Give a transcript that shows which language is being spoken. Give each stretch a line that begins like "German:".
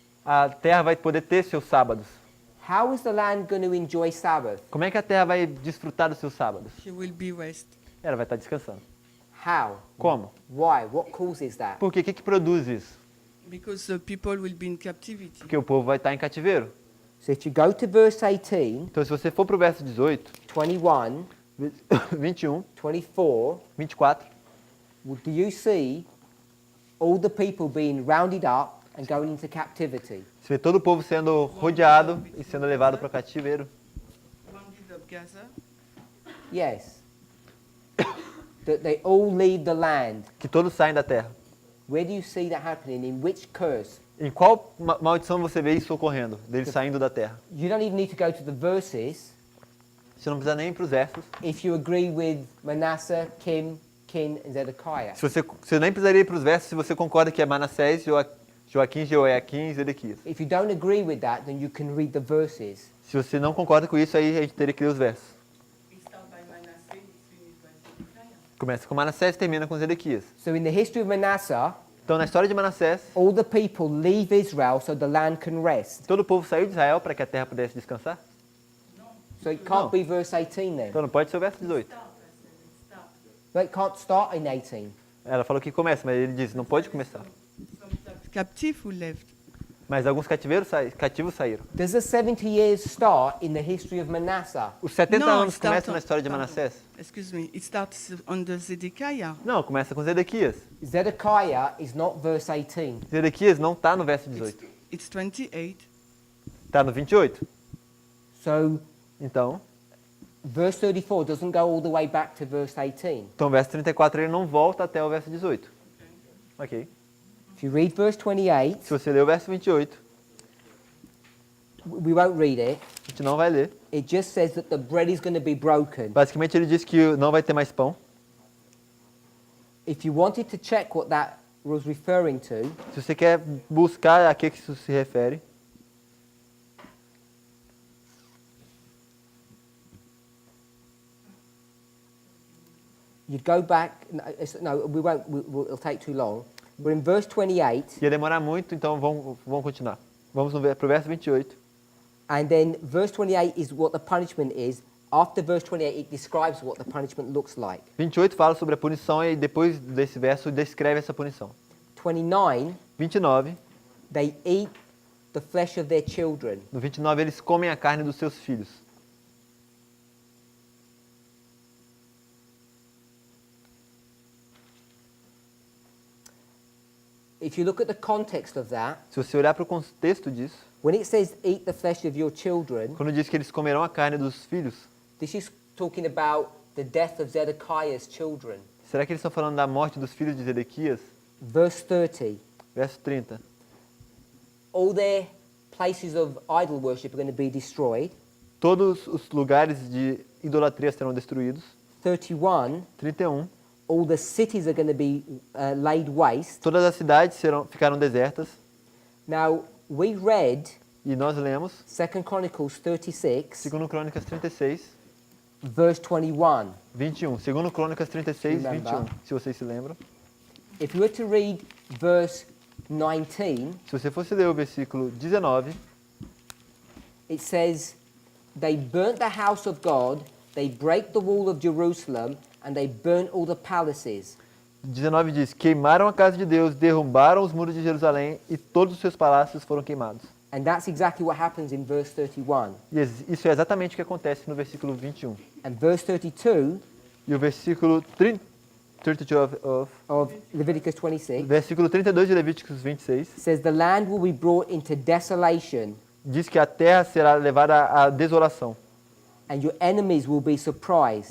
Portuguese: A terra vai poder ter seus sábados.
English: How is the land going to enjoy Sabbath?
Portuguese: Como é que a terra vai desfrutar dos seus sábados?
English: She will be rest.
Portuguese: Ela vai estar descansando.
English: How?
Portuguese: Como?
English: Why? What causes that?
Portuguese: Por quê? O que produz isso?
English: Because the people will be in captivity.
Portuguese: Porque o povo vai estar em cativeiro.
English: So if you go to verse 18,
Portuguese: Então se você for para o verso 18,
English: 21,
Portuguese: 21,
English: 24,
Portuguese: 24,
English: do you see all the people being rounded up and going into captivity?
Portuguese: você vê todo o povo sendo rodeado e sendo levado para o cativeiro.
English: Rounded up Gaza. Yes. That they all leave the land.
Portuguese: Que todos saem da terra.
English: Where do you see that happening? In which curse?
Portuguese: Em qual maldição você vê isso ocorrendo? Deles saindo da terra?
English: You don't even need to go to the verses
Portuguese: Você não precisa nem ir para os versos.
English: if you agree with Manasseh, Kim, Kin, and Zedekiah.
Portuguese: Você nem precisaria ir para os versos se você concorda que é Manassés, Joaquim, Jeoiaquim e Zedequias.
English: If you don't agree with that, then you can read the verses.
Portuguese: Se você não concorda com isso, aí a gente teria que ler os versos.
English: It starts by Manasseh, it's finished by Zedekiah.
Portuguese: Começa com Manassés e termina com Zedequias.
English: So in the history of Manasseh,
Portuguese: Então, na história de Manassés,
English: all the people leave Israel so the land can rest.
Portuguese: todo o povo saiu de Israel para que a terra pudesse descansar.
English: So it can't be verse 18 then.
Portuguese: Então não pode ser o verso 18.
English: But it can't start in 18.
Portuguese: Ela falou que começa, mas ele diz, não pode começar.
English: Some captive who left.
Portuguese: Mas alguns cativos saíram.
English: Does the 70 years start in the history of Manasseh?
Portuguese: Os 70
English: No,
Portuguese: anos
English: it starts
Portuguese: começam
English: on-
Portuguese: na história de
English: pardon.
Portuguese: Manassés?
English: Excuse me, it starts under Zedekiah.
Portuguese: Não, começa com Zedequias.
English: Zedekiah is not verse 18.
Portuguese: Zedequias não está no verso 18.
English: It's 28.
Portuguese: Está no 28.
English: So
Portuguese: Então,
English: verse 34 doesn't go all the way back to verse 18.
Portuguese: o verso 34 ele não volta até o verso 18.
English: Ok. If you read verse 28,
Portuguese: Se você ler o verso 28,
English: we won't read it.
Portuguese: a gente não vai ler.
English: It just says that the bread is going to be broken.
Portuguese: Basicamente ele diz que não vai ter mais pão.
English: If you wanted to check what that was referring to,
Portuguese: Se você quer buscar a que isso se refere,
English: you'd go back. No, we won't. It'll take too long. We're in verse 28,
Portuguese: ia demorar muito, então vamos continuar. Vamos para o verso 28.
English: and then verse 28 is what the punishment is. After verse 28, it describes what the punishment looks like.
Portuguese: 28 fala sobre a punição e depois desse verso descreve essa punição.
English: 29,
Portuguese: 29,
English: they eat the flesh of their children.
Portuguese: no 29 eles comem a carne dos seus filhos.
English: If you look at the context of that,
Portuguese: Se você olhar para o contexto disso,
English: when it says eat the flesh of your children,
Portuguese: quando diz que eles comerão a carne dos filhos,
English: this is talking about the death of Zedekiah's children.
Portuguese: será que eles estão falando da morte dos filhos de Zedequias?
English: Verse 30,
Portuguese: Verso 30.
English: all their places of idol worship are going to be destroyed.
Portuguese: Todos os lugares de idolatria serão destruídos.
English: 31,
Portuguese: 31.
English: all the cities are going to be laid waste.
Portuguese: Todas as cidades ficaram desertas.
English: Now, we read
Portuguese: E nós lemos
English: 2 Chronicles 36,
Portuguese: 2 Crônicas 36,
English: verse 21.
Portuguese: 21. 2 Crônicas 36,
English: Remember.
Portuguese: 21, se vocês se lembram.
English: If you were to read verse 19,
Portuguese: Se você fosse ler o versículo 19,
English: it says, they burnt the house of God, they break the wall of Jerusalem, and they burnt all the palaces.
Portuguese: 19 diz: queimaram a casa de Deus, derrubaram os muros de Jerusalém e todos os seus palácios foram queimados.
English: And that's exactly what happens in verse 31.
Portuguese: E isso é exatamente o que acontece no versículo 21.
English: And verse 32
Portuguese: E o versículo 32
English: of Leviticus 26
Portuguese: versículo 32 de Levíticos 26
English: says, the land will be brought into desolation,
Portuguese: diz que a terra será levada à desolação.
English: and your enemies will be surprised.